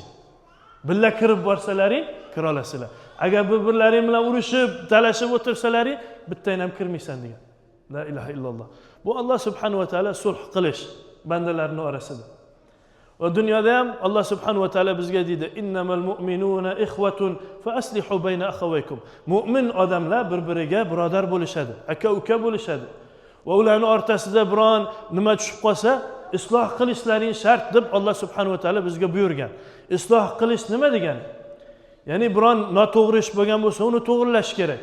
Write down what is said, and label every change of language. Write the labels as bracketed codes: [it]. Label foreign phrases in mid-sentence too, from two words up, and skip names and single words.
[uz] Billa kirib borsalaring, kira olasizlar. Agar bir-birlaring bilan urushib, talashib o'tirsalaring, bittang ham kirmaysan degan. [ar] لا إله إلا الله. [uz] Bu [ar] الله سبحانه وتعالى [uz] sulh qilish bandalarning orasida. Va dunyoda ham [ar] الله سبحانه وتعالى [uz] bizga deydi, [ar] إنما المؤمنون إخوة فأصلحوا بين أخويكم. [uz] Mu'min odamlar bir-biriga birodar bo'lishadi, aka-uka bo'lishadi. Va ularning o'rtasida biron nima tushib qolsa, isloh qilishlaring shart deb [ar] الله سبحانه وتعالى [uz] bizga buyurgan. Isloh qilish nima degani? Ya'ni biron noto'g'ri ish bo'lgan bo'lsa, uni to'g'rilash kerak.